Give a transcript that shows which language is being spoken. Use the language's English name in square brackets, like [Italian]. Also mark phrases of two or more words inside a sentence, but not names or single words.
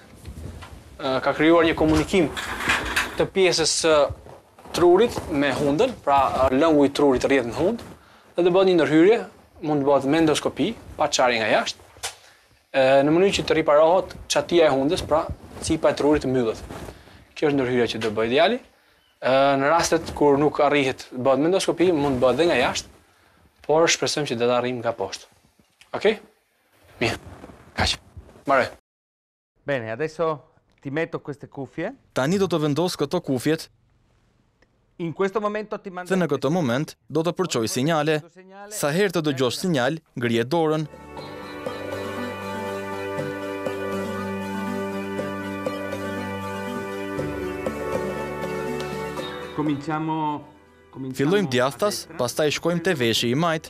[Albanian] Ka krijuar një komunikim të pjesës së trurit me hundën, pra lëngu i trurit rrjedh në hund, dhe do bëhet një ndërhyrje, mund të bëhet me endoskopi, pa çarje nga jashtë, në mënyrë që të riparohet çatia e hundës, pra cipa e trurit të mbyllet. Kjo është ndërhyrja që do bëj djali. Në rastet kur nuk arrihet bëhet me endoskopi, mund të bëhet edhe nga jashtë, por shpresojmë që do ta arrijmë nga poshtë. Okej? Mirë. Kaq. Mbaroj. [Italian] Bene, adesso ti metto queste cuffie. [Albanian] Tani do të vendos këto kufjet. [Italian] In questo momento ti mando. [Albanian] Dhe në këtë moment do të përçoj sinjale. Sa herë të dëgjosh sinjal, ngrije dorën. Fillojmë djathtas, pastaj shkojmë te veshi i majt.